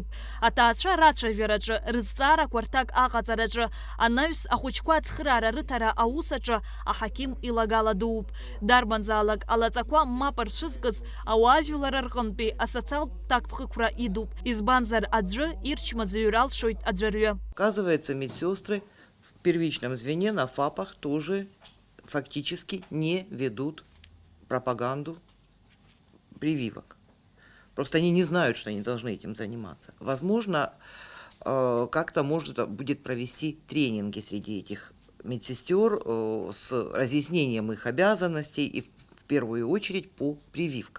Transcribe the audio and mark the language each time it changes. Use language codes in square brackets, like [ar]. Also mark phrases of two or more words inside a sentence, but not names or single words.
[ab] Аҭаацәа рацәажәараҿы, рызҵаарақәа рҭак аҟаҵараҿы, анаҩс ахәыҷқәа ацхыраара рыҭара аусаҿы аҳақьым илагала дууп. Дарбанзаалак алаҵақәа мап рцәызкыз ауаажәлара рҟынтәи асоциалтә ҭакԥхықәра идуп. Избанзар аӡәы ирчмазаҩыр алшоит аӡәырҩы. [ru] Оказывается, медсестры в первичном звене на ФАПах тоже фактически не ведут пропаганду прививок. Просто они не знают, что они должны этим заниматься. Возможно, как-то можно будет провести тренинги среди этих медсестер с разъяснением их обязанностей и в первую очередь по прививкам.